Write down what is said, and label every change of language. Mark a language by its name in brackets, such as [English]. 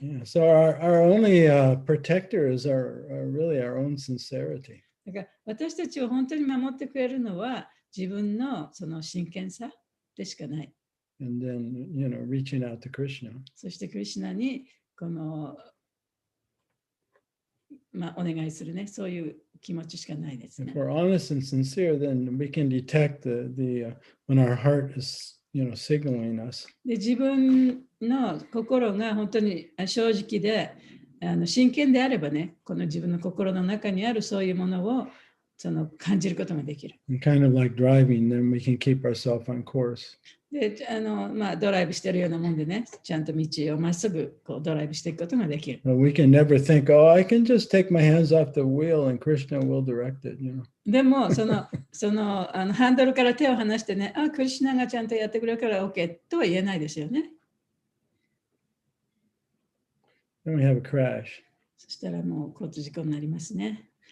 [English] Yeah, so our only protector is really our own sincerity. [Japanese] だから私たちを本当に守ってくれるのは自分のその真剣さでしかない。 [English] And then, reaching out to Krishna. [Japanese] そしてクリシュナにこの、お願いするね、そういう気持ちしかないですね。 [English] If we're honest and sincere, then we can detect when our heart is, signaling us. [Japanese] で、自分の心が本当に正直で、真剣であればね、この自分の心の中にあるそういうものを感じることができる。 [English] And kind of like driving, then we can keep ourselves on course. [Japanese] で、ドライブしてるようなもんでね、ちゃんと道をまっすぐこうドライブしていくことができる。 [English] But we can never think, oh, I can just take my hands off the wheel and Krishna will direct it, [Japanese] でも、ハンドルから手を離してね、クリシュナがちゃんとやってくれるから OK とは言えないですよね。 [English] Then we have a crash. [Japanese] そしたらもう交通事故になりますね。